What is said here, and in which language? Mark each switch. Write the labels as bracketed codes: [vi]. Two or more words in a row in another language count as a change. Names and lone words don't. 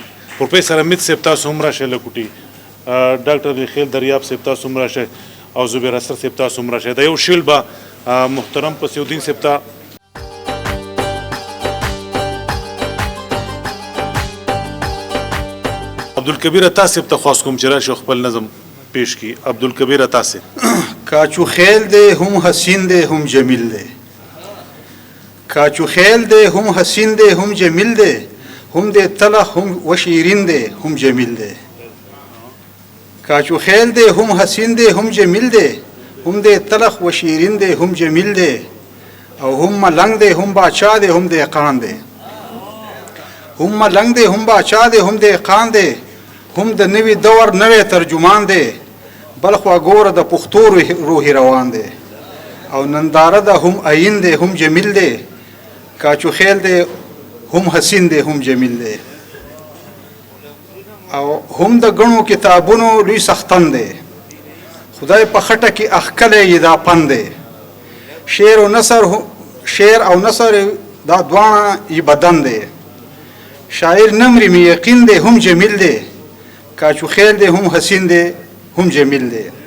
[ps] پروفیسر حمید صاحب تاسو هم راشئ له کوټې. ډاکټر خیل دریاب صاحب تاسو هم راشئ او زبیر اسر صاحب تاسو هم راشئ. دا یو شیل به محترم پسیودین صاحب ته عبدالکبیر عطا صاحب ته خواست کوم چې راشي خپل نظم پیش کړي. عبدالکبیر عطا صاحب. کاچو خیل دے ہم حسین دے ہم جمیل دے، کاچو خیل دے ہم حسین دے ہم جمیل دے، ہم دے تلخ ہم و شیرین دے ہم جمیل دے. کاچو خیل دے ہم حسین دے ہم جمیل دے، ہم دے تلخ و شیرین دے ہم جمیل دے، او ہم ملنگ دے ہم باچا دے ہم دے قان دے، ہم ملنگ دے ہم باچا دے ہم دے قان دے، هم د نوي دور نوی ترجمان دی بل خوا ګوره د پښتو روحي روان دی او ننداره ده هم عین دی هم جمیل دی کاچو خیل دی هم حسین دی هم جمیل دی او هم د ګڼو کتابونو لوی سختن دی خدای په خټه کې اخکلی یې دا پن دی شعر او نثر دا دواړه یې بدن دی شاعر نمرې مې یقین دی هم جمیل دی کاچو خیل دی هم حسین دی هم جمیل دی